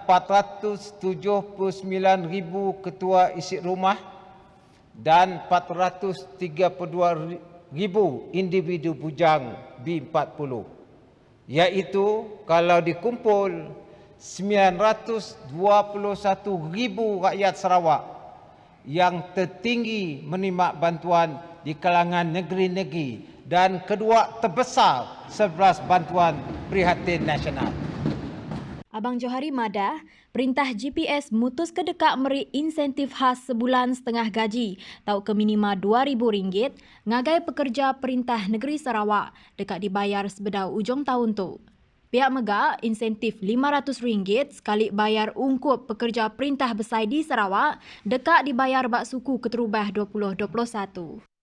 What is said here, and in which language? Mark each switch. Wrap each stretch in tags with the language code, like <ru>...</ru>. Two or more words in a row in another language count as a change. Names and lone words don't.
<ms>479,000 ketua isi rumah dan 432,000 individu bujang B40, iaitu kalau dikumpul 921,000 rakyat Sarawak yang tertinggi menerima bantuan di kalangan negeri-negeri dan kedua terbesar 11 bantuan prihatin nasional.</ms> <iba>Abang Johari madah, perintah GPS mutus kedekak meri insentif khas sebulan setengah gaji tau ke minima RM2,000 ngagai pekerja perintah negeri Sarawak dekat dibayar sebedau ujung tahun tu. Pihak megak insentif RM500 sekali bayar ungkup pekerja perintah besar di Sarawak dekat dibayar bak suku keterubah 2021.</iba>